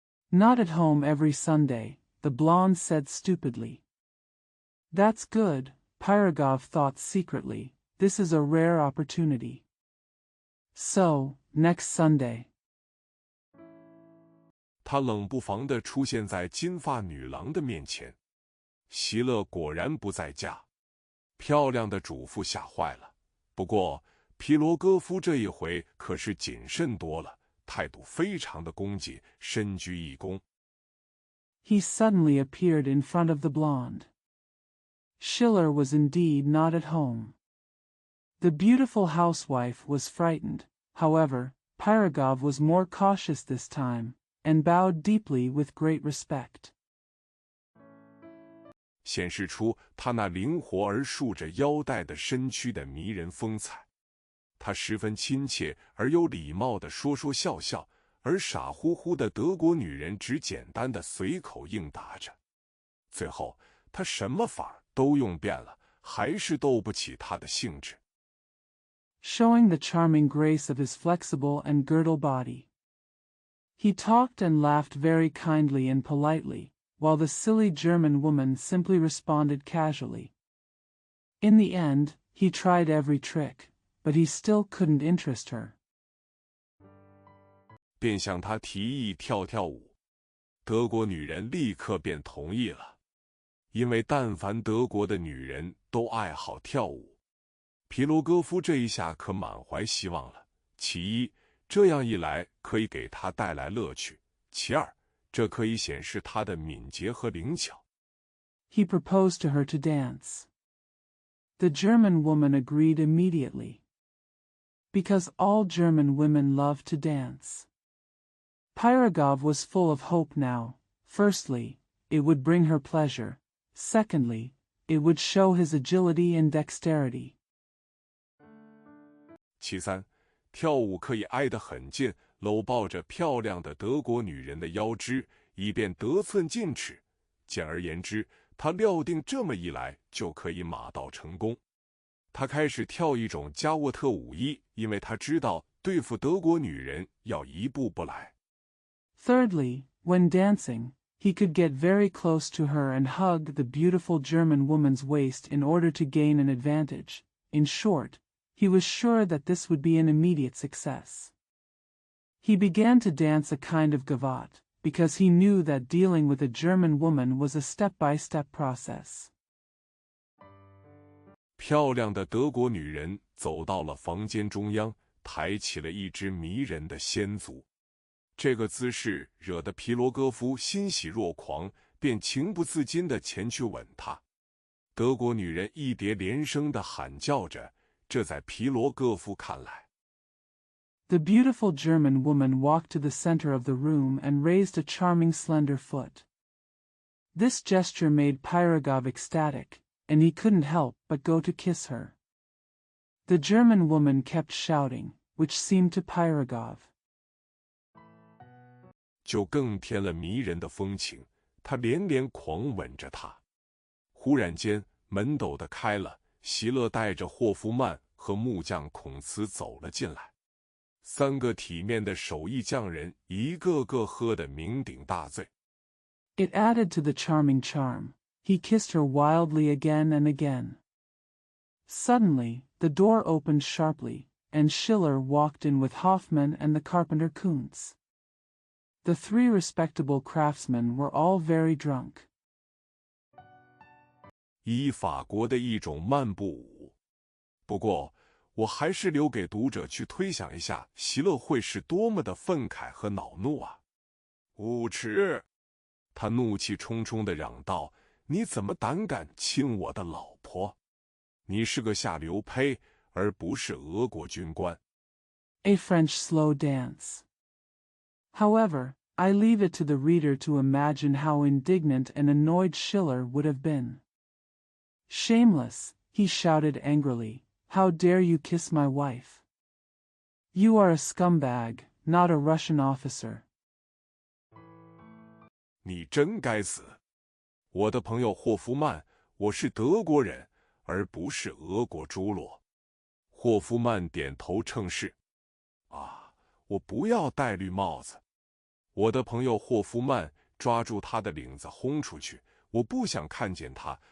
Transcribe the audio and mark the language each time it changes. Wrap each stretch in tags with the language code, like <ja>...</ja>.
<en>Not at home every Sunday, the blonde said stupidly. That's good, Pyrogov thought secretly, this is a rare opportunity. So, next Sunday.</en> <zh>他冷不防地出现在金发女郎的面前。席勒果然不在家，漂亮的主妇吓坏了。不过皮罗戈夫这一回可是谨慎多了，态度非常的恭敬，深鞠一躬。</zh> <en>He suddenly appeared in front of the blonde. Schiller was indeed not at home. The beautiful housewife was frightened. However, Pyrogov was more cautious this time, and bowed deeply with great respect.</en> <zh>显示出他那灵活而竖着腰带的身躯的迷人风采。他十分亲切而有礼貌地说说笑笑，而傻乎乎的德国女人只简单的随口应答着。最后，他什么法都用遍了，还是斗不起他的兴致。</zh> <en>Showing the charming grace of his flexible and girdle body. He talked and laughed very kindly and politely, while the silly German woman simply responded casually. In the end, he tried every trick, but he still couldn't interest her.</en> <zh>便向他提议跳跳舞，德国女人立刻便同意了，因为但凡德国的女人都爱好跳舞。皮罗戈夫这一下可满怀希望了。其一，这样一来可以给他带来乐趣；其二，这可以显示他的敏捷和灵巧。</zh> <en>He proposed to her to dance. The German woman agreed immediately. Because all German women love to dance. Pyrogov was full of hope now. Firstly, it would bring her pleasure. Secondly, it would show his agility and dexterity.</en> <zh>其三，跳舞可以挨得很近，搂抱着漂亮的德国女人的腰肢，以便得寸进尺。简而言之，他料定这么一来就可以马到成功。他开始跳一种加沃特舞衣，因为他知道对付德国女人要一步步来。</zh> <en>Thirdly, when dancing, he could get very close to her and hug the beautiful German woman's waist in order to gain an advantage. In short, he was sure that this would be an immediate success. He began to dance a kind of gavotte, because he knew that dealing with a German woman was a step-by-step process.</en> <zh>漂亮的德国女人走到了房间中央，抬起了一只迷人的仙足。这个姿势惹得皮罗戈夫欣喜若狂，便情不自禁地前去吻她。德国女人一叠连声地喊叫着，这在皮罗戈夫看来。</zh> <en>The beautiful German woman walked to the center of the room and raised a charming slender foot. This gesture made Pyrogov ecstatic, and he couldn't help but go to kiss her. The German woman kept shouting, which seemed to Pyrogov.</en> <zh>就更添了迷人的风情，他连连狂吻着她。忽然间，门陡地开了，席勒带着霍夫曼和木匠孔茨走了进来。三个体面的手艺匠人一个个喝得酩酊大醉。</zh> <en>It added to the charming charm. He kissed her wildly again and again. Suddenly, the door opened sharply, and Schiller walked in with Hoffmann and the carpenter Kuntz. The three respectable craftsmen were all very drunk.</en> <zh>以法国的一种漫步舞。不过，我还是留给读者去推想一下，席勒会是多么的愤慨和恼怒啊！无耻！他怒气冲冲地嚷道：“你怎么胆敢亲我的老婆？你是个下流胚，而不是俄国军官。”</zh> <en>A French slow dance. However, I leave it to the reader to imagine how indignant and annoyed Schiller would have been. Shameless, he shouted angrily, how dare you kiss my wife? You are a scumbag, not a Russian officer.</en> <zh>你真该死！我的朋友霍夫曼，我是德国人，而不是俄国猪猡。霍夫曼点头称是。啊，我不要戴绿帽子！我的朋友霍夫曼抓住他的领子轰出去，我不想看见他。</zh>